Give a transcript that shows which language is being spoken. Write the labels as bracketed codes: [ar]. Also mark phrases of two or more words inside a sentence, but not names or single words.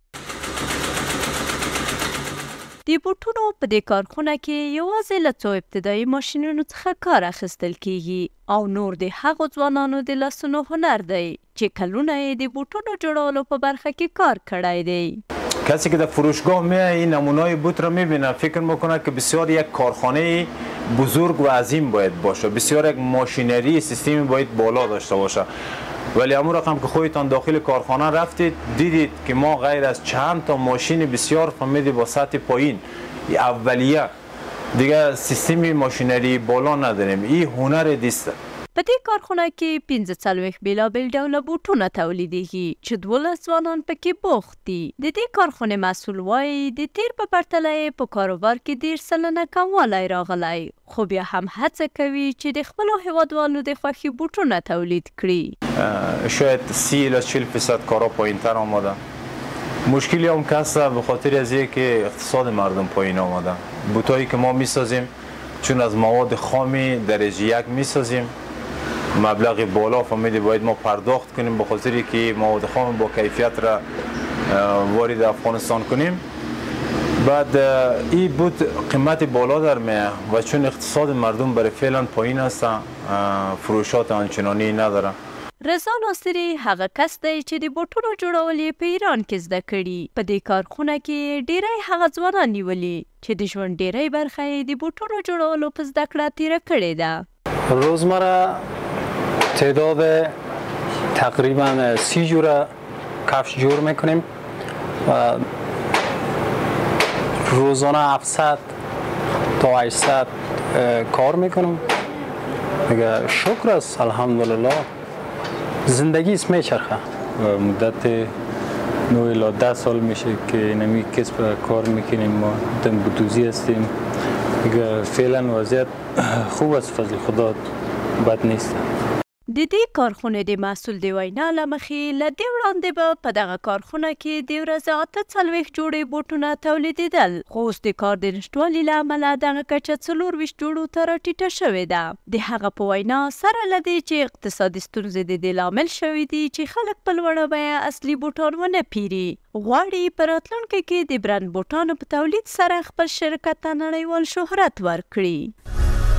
[ps] د بوټونو په دې کارخونه کې یوازې له څو ابتدایي ماشینونو څخه کار اخیستل کیږي او نور د هغو ځوانانو د لاسونو هنر دی چې کلونه یې د بوټونو جوړولو په برخه کې کار کړی دی. [fa] کسی که در فروشگاه میاد این نمونه‌های بوت را میبینه فکر میکنه که بسیار یک کارخانه بزرگ و عظیم باید باشه، بسیار یک ماشینری سیستمی باید بالا داشته باشه، ولی امون رقم که خودتان داخل کارخانه رفتید دیدید که ما غیر از چند تا ماشین بسیار فهمیدی با سطح پایین اولیه دیگه سیستمی ماشینری بالا نداریم. این هنر دیسته. [ps] په دې کارخونه کې 45 بیلابیل ډوله بوټونه تولیدېږي چې 12 ځوانان پکې بوخت دي. د دې کارخونې مسؤل وایي د تیر په پرتله یې په کاروبار کې 10 سلنه کموالی راغلی، خو بیا هم هڅه کوي چې د خپلو هیوادوالو د خوښې بوټونه تولید کړي. [fa] شاید 30 الی 40% کارا پایین‌تر آمده. مشکلی هم که هست به خاطر از اینکه اقتصاد مردم پایین آمده. بوتایی که ما میسازیم چون از مواد خام درجه 1 میسازیم، مبلغ بالا فهمیدی باید ما پرداخت کنیم به خاطر که مواد خام با کیفیت را وارد افغانستان کنیم. بعد این بود قیمت بالا در میه و چون اقتصاد مردم برای فعلا پایین است فروشات آنچنانی نداره. [ps] رضا ناصري هغه کس دی چې د بوټونو جوړول یې په ایران کې زده کړي. په دې کارخونه کې ډیری هغه ځوانان نیولي چې د ژوند ډیری برخه یې د بوټونو جوړولو په زده کړه تیره کړې ده. [fa] روزمره تعداد تقریبا 30 جوره کفش جور میکنیم و روزانه 700 تا 800 کار میکنم. دیگه شکر است الحمدلله زندگی است میچرخه. مدت 9 الی 10 سال میشه که نمی کسب کار میکنیم. ما دم بودوزی هستیم. دیگه فعلا وضعیت خوب است، فضل خدا بد نیست. [ps] د دې کارخونې د مسؤل د وینا له مخې له دې وړاندې به په دغه کارخونه کې د ورځې 48 جوړې بوټونه تولیدېدل، خو اوس د کار د نشتوالي له امله دغه کچه 24 جوړو ته راټیټه شوې ده. د هغه په وینا سره له دې چې اقتصادي ستونزې د دې لامل شوي دي چې خلک په لوړه بیه اصلي بوټان ونه پیري، غواړي په راتلونکي کې د برند بوټانو په تولید سره خپل شرکت ته نړیوال شهرت ورکړي.